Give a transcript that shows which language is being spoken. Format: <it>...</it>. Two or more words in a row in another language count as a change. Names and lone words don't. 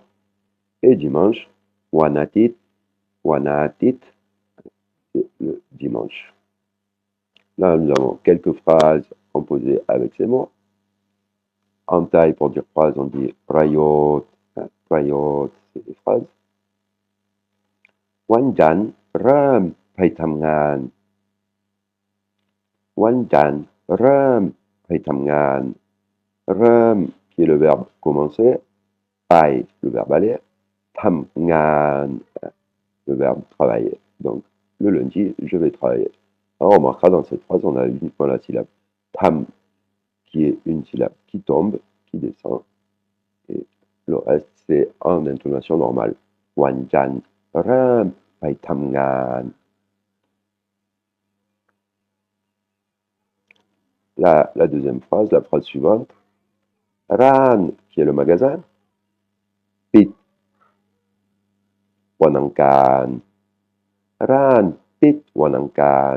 <fr>Et dimanche, Wanatit, c'est le dimanche. Là, nous avons quelques phrases composées avec ces mots. En taille, pour dire phrase, on dit prayot. Prayot, c'est des phrases.</fr> <th>วันจันทร์เริ่มไปทำงาน วันจันทร์เริ่มไปทำงาน rum,</th> <fr>qui est le verbe commencer, pai, le verbe aller, tamgan, le verbe travailler. Donc, le lundi, je vais travailler. Alors, on remarquera dans cette phrase, on a uniquement la syllabe tam, qui est une syllabe qui tombe, qui descend, et le reste, c'est en intonation normale.</fr> <th>วันจันทร์ เริ่ม ไป ทำงาน.</th> <fr>La deuxième phrase, la phrase suivante, Ran, qui est le magasin,</fr> <th>ปิด วันอังคาร. ร้าน ปิด วันอังคาร.</th>